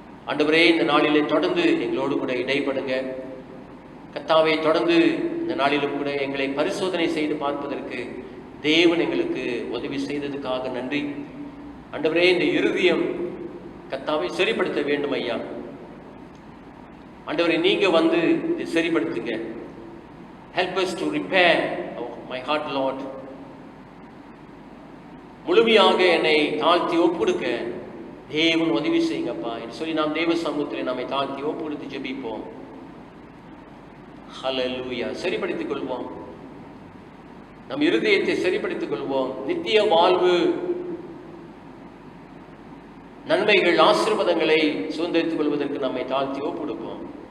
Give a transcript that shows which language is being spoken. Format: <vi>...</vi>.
<ta>ஆண்டவரே, இந்த நாளிலே தொடர்ந்து எங்களோடு கூட இடைப்படுங்க. கர்த்தாவே, தொடர்ந்து இந்த நாளிலும் கூட எங்களை பரிசோதனை செய்து பார்ப்பதற்கு தேவன் எங்களுக்கு உதவி செய்ததுக்காக நன்றி. ஆண்டவரே, இந்த இருதயம் கர்த்தாவை சரிப்படுத்த வேண்டும் ஐயா. ஆண்டவரே, நீங்க வந்து இதை சரிப்படுத்துங்க.</ta> <en>Help us to repair my heart, Lord.</en> <ta>முழுமையாக என்னை தாழ்த்தி ஒப்புடுக்க தேவன் உதவி செய்யுங்கப்பா என்று சொல்லி நாம் தேவ சமூகத்தில் நம்மை தாழ்த்தி ஒப்பு கொடுத்து ஜெபிப்போம். ஹல்லேலூயா. சரிப்படுத்திக் கொள்வோம், நம் இருதயத்தை சரிப்படுத்திக் கொள்வோம். நித்திய வாழ்வு, நன்மைகள், ஆசீர்வாதங்களை சுதந்திரித்துக் கொள்வதற்கு நம்மை தாழ்த்தி ஒப்பு கொடுப்போம்.</ta>